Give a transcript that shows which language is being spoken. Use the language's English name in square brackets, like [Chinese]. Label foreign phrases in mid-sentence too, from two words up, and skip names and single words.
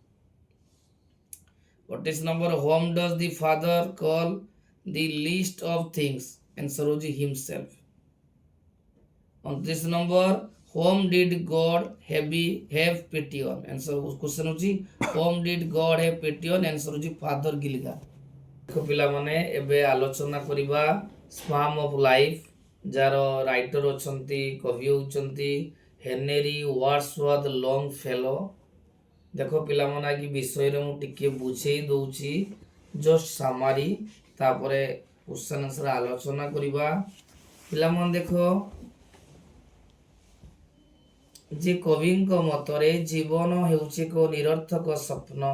[English] 28 number, whom does the father call the least of things? Answer होची himself। 29 number, whom did God have pity on? Answer question होची whom did God have pity on? Answer होची father Gilligan। [Odia] ଦେଖ ପିଲା ମାନେ ଏବେ ଆଲୋଚନା କରିବା ସ୍ପାମ ଅଫ ଲାଇଫ, ଯାର ରାଇଟର ଅଛନ୍ତି, କବି ହେଉଛନ୍ତି ହେନେରୀ ୱାର୍ଡସୱର୍ଥ ଲଙ୍ଗଫେଲୋ। ଦେଖ ପିଲାମାନେ ଆଜି ବିଷୟରେ ମୁଁ ଟିକେ ବୁଝେଇ ଦଉଛି [English] just summary, [Odia] ତାପରେ [English] question answer [Odia] ଆଲୋଚନା କରିବା। ପିଲାମାନେ ଦେଖ ଯେ କବିଙ୍କ ମତରେ ଜୀବନ ହେଉଛି ଏକ ନିରର୍ଥକ ସ୍ୱପ୍ନ।